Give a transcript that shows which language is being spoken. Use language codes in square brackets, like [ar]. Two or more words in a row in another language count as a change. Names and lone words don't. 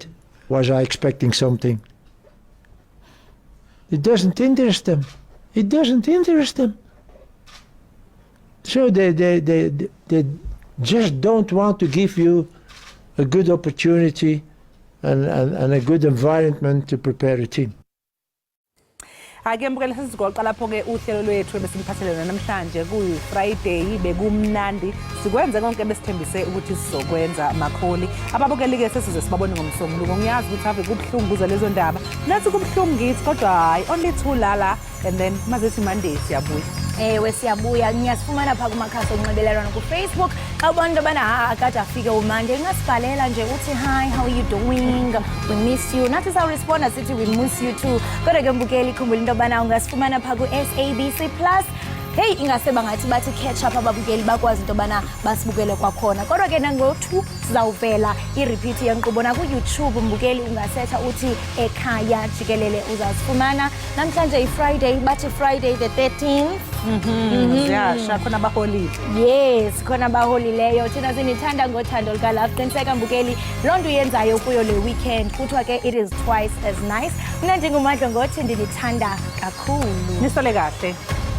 [en] Was I expecting something? It doesn't interest them. It doesn't interest them. So they just don't want to give you a good opportunity and a good environment to prepare a team. [zu] Ake mbukele sesigoqa lapho-ke uhlelo lwethu ebesimiphathelene namhlanje kuyi-Friday bekumnandi sikwenze konke besithembise ukuthi sizokwenza Makholi. Ababukeli-ke sesize sibabone ngomsombuluko. Ngiyazi ukuthi ave kubuhlungu kuza lezo ndaba nathi kubuhlungu kithi kodwa hayi [en] only two [zu] lala [en] and then [zu] mazethi Monday siyabuya. [xh] Ewe siyabuya ngiyasifumana pha kumakhasi onxibelelwano ku-Facebook xa ubona into yobana akade afike umande ungasibhalela nje uthi [en] hi, how are you doing, we miss you. [xh] Nathi sawuresponda sithi [en] we miss you too. [xh] Kodwa ke mbukeli khumbula into yobana ungasifumana pha ku-SABC Plus. Hey, ingaseba ngathi bathi [en] catch up [xh] ababukeli bakwazi into yobana basibukele kwakhona. Kodwa ke nango-2 sizawuvela i-repeat yenkqubo naku-YouTube mbukeli ungasetha uthi Ekhaya Jikelele uzasifumana. Namhlanje i-Friday bathi [en] Friday the 13th. [zu] Ziyasha khona abaholile. [xh] Yes, khona abaholileyo. [zu] Thina sinithanda ngothando luka-love. [xh] Qiniseka mbukeli loo nto uyenzayo kuyo le weekend. Kuthiwa ke [en] it is twice as nice. [xh] Mina ndinguMadlo ngothi ndinithanda kakhulu. [zu] Nisole kahle.